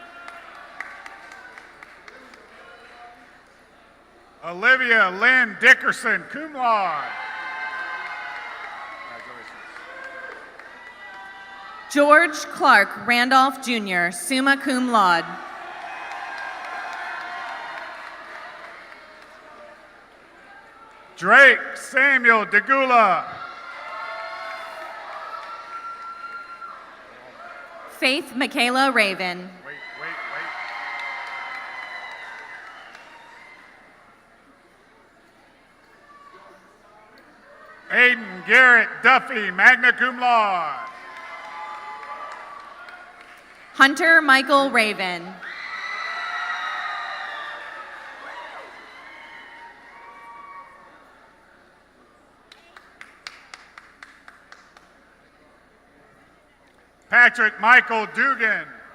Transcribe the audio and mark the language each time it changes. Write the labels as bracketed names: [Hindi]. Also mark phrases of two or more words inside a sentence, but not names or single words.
[Latin] Olivia Lynn Dickerson, cum laude. [English] George Clark Randolph Jr., [Latin] summa cum laude. [English] Drake Samuel DeGula. Faith Michaela Raven. Wait. Aiden Garrett Duffy, [Latin] magna cum laude. [English] Hunter Michael Raven. Patrick Michael Dugan.